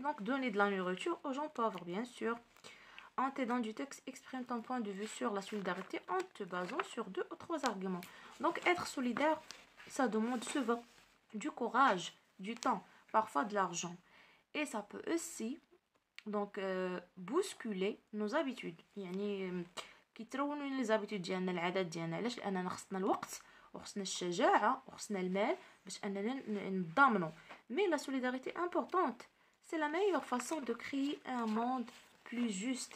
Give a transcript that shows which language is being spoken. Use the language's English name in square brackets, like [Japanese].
[French] Donc, donner de la nourriture aux gens pauvres, bien sûr. En t'aidant du texte, exprime ton point de vue sur la solidarité en te basant sur 2 ou 3 arguments. Donc, être solidaire, ça demande souvent du courage, du temps, parfois de l'argent. Et ça peut aussi donc bousculer nos habitudes. [Arabic] يعني كيترونوا [French] les habitudes [Arabic] ديالنا، العادات ديالنا. علاش؟ لاننا خصنا الوقت وخصنا الشجاعه وخصنا المال باش اننا نضامنوا. [French] Mais la solidarité est importante. C'est la meilleure façon de créer un monde plus juste.